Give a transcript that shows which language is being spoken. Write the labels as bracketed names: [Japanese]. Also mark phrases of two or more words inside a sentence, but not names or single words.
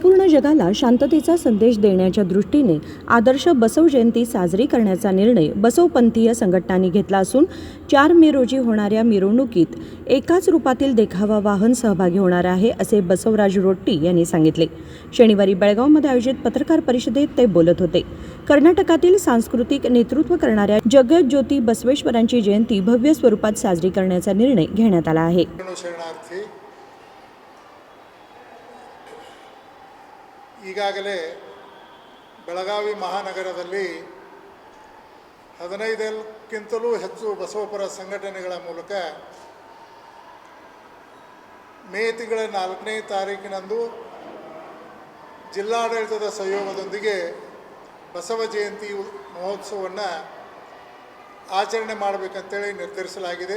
[Marathi] जगाला शांततेचा संदेश देण्याच्या दृष्टीने आदर्श बसव जयंती साजरी करण्याचा निर्णय बसवपंथीय संघटनांनी घेतला असून 4 मे रोजी होणाऱ्या मिरवणुकीत एकाच रूपातील देखावा वाहन सहभागी होणार आहे, असे बसवराज रोट्टी यांनी सांगितले. शनिवारी बेळगावमध्ये आयोजित पत्रकार परिषदेत ते बोलत होते. कर्नाटकातील सांस्कृतिक नेतृत्व करणाऱ्या जगज्योती बसवेश्वरांची जयंती भव्य स्वरूपात साजरी करण्याचा निर्णय घेण्यात आला आहे. [Kannada] ಈಗಾಗಲೇ ಬೆಳಗಾವಿ ಮಹಾನಗರದಲ್ಲಿ 15ಕ್ಕಿಂತಲೂ ಹೆಚ್ಚು ಬಸವಪರ ಸಂಘಟನೆಗಳ ಮೂಲಕ ಮೇ ತಿಂಗಳ 4ನೇ ತಾರೀಕಿನಂದು ಜಿಲ್ಲಾಡಳಿತದ ಸಹಯೋಗದೊಂದಿಗೆ ಬಸವ ಜಯಂತಿ ಮಹೋತ್ಸವವನ್ನು ಆಚರಣೆ ಮಾಡಬೇಕಂತೇಳಿ ನಿರ್ಧರಿಸಲಾಗಿದೆ.